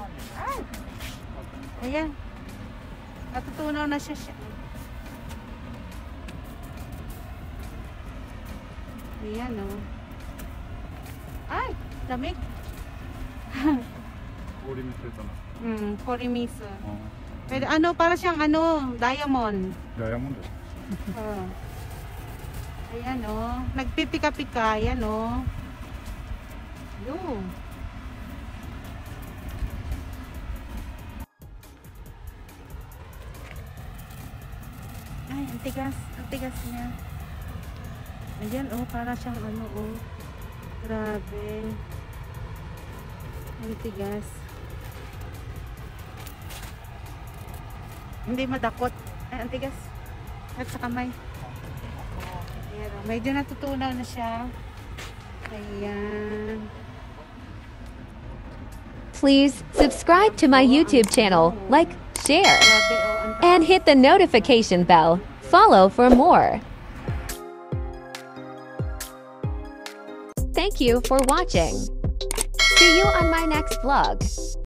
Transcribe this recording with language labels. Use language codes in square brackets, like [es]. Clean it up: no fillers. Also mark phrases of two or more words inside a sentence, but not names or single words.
[tl] Ay! Ayan. Natutunaw na siya. Ayan, oh. Ay! Lamig. [ja] 氷見てたな。 [tl] Korimisu. Pwede, ano, para siyang ano, diamond. [ja] ダイヤモンド。 [tl] Oh. Ayan, oh. Nagpipika-pika. Ayan, oh. Yun. Ay, ang tigas. Ang tigas niya. Ayan, oh. Para siyang ano, oh. Grabe. Ang tigas. Hindi madakot. Ay, ang tigas. At sa kamay. Ayan, oh. Medyo natutunaw na siya. Ayan. [en] Please subscribe to my YouTube channel, like, share, [tl] Grabe, oh. Ang [en] and hit the notification bell. Follow for more. Thank you for watching. See you on my next vlog.